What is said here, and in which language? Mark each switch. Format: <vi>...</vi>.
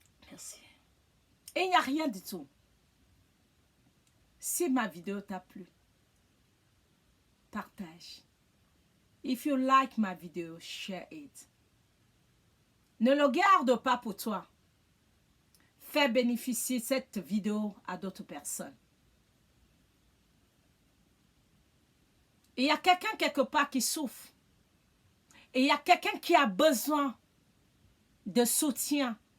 <fr>Merci. Il n'y a rien du tout. Si ma vidéo t'a plu, partage.</fr> <en>If you like my video, share it.</en> <fr>Ne le garde pas pour toi. Fais bénéficier cette vidéo à d'autres personnes. Il y a quelqu'un quelque part qui souffre. Et il y a quelqu'un qui a besoin de soutien.</fr>